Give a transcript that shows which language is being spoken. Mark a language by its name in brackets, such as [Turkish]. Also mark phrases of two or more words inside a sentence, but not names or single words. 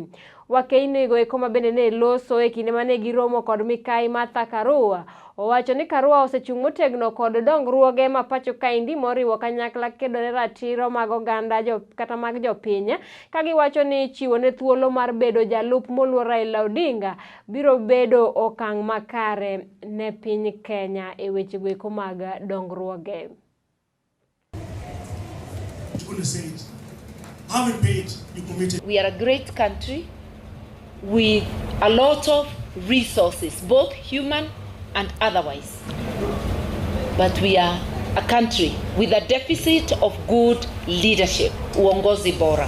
[Luo (Kenya and Tanzania)] Wakeyni go eko mabende ne loso e kinde mane giromo kod Mikai Martha Karua owacho ni Karua osechung' motegno kod dongruoge ma pacho kaendi moriwo kanyakla kedo ne ratiro mag oganda kata mag jopiny ka giwacho ni chiwo ne thuolo mar bedo jalup moluor Raila Odinga biro bedo okang' makare ne piny Kenya e weche go eko mag dongruoge. [English] We are a great country with a lot of resources, both human and otherwise. But we are a country with a deficit of good leadership, [Swahili] uongozi bora.